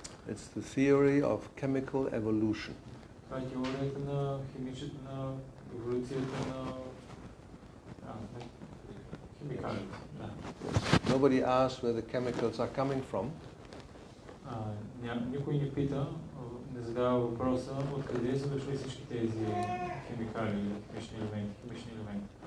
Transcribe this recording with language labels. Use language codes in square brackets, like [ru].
[en] It's the theory of chemical evolution. [bg] Това е теорията на еволюцията на химикалите. [en] Nobody asks where the chemicals are coming from. [bg] Никой не пита, не задава въпроса откъде са дошли всички тези химикали или химични елементи.